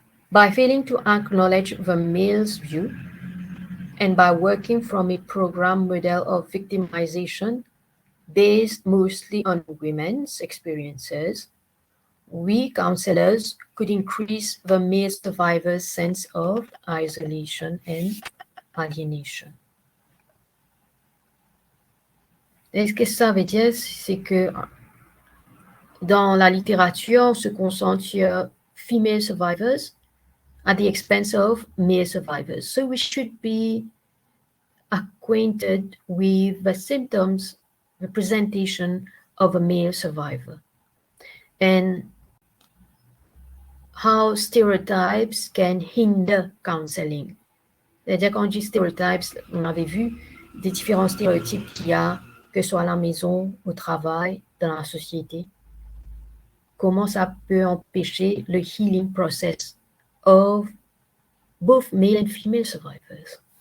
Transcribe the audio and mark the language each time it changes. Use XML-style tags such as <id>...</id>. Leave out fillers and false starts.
<en>By failing to acknowledge the male's view, and by working from a program model of victimization based mostly on women's experiences, we counselors could increase the male survivor's sense of isolation and alienation.</en> <fr>Et ce que ça veut dire, c'est que dans la littérature, on se concentre sur</fr> <en>female survivors at the expense of male survivors. So we should be acquainted with the symptoms, the presentation of a male survivor, and how stereotypes can hinder counseling.</en> <fr>C'est-à-dire quand on dit stéréotypes, on avait vu des différents stéréotypes qu'il y a, que ce soit à la maison, au travail, dans la société. Comment ça peut empêcher le</fr> <en>healing process of both male and female survivors.</en>